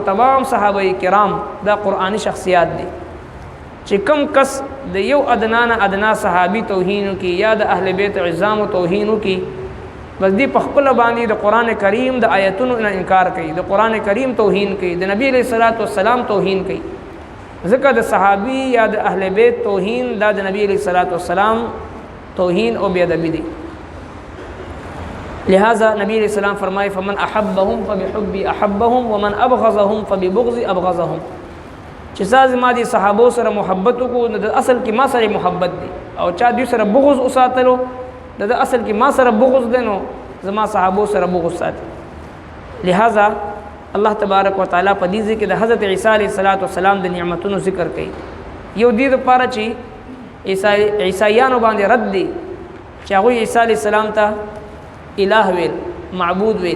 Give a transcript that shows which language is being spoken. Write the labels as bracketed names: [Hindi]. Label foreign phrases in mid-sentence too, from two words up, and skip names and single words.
[Pashto] تمام صحابه کرام دا قرآنی شخصیات دي چې کوم کس د یو ادنا صحابي توهین کوي یا د اهل بیت عظام توهین کوي بس دی په خپل باندې د قران کریم د آیتونو نه انکار کوي د قران کریم توهین کوي د نبی علیہ السلام توهین کوي ځکه د صحابي یا د اهل بیت توهین د نبی علیہ السلام توهین او بی ادبی دی [Urdu] لہذا نبی علیہ السلام فرمائے [Arabic] فمن احبهم فبحبي احبهم ومن ابغضهم فببغضي ابغضهم [Pashto] چې ساز ما دي صحابو سره محبت کو د اصل کې ما سره محبت دي او چا دوی سره بغض وساتلو د اصل کې ما سره بغض دینو زما صحابو سره بغض ساتي لہذا الله تبارک وتعالى په دې کې د حضرت عیسی علیه السلام د نعمتونو ذکر کوي یو دې لپاره چې عیسایانو باندې رد دی چې هغوی عیسی علیه السلام ته الہ ویل، معبود ویل.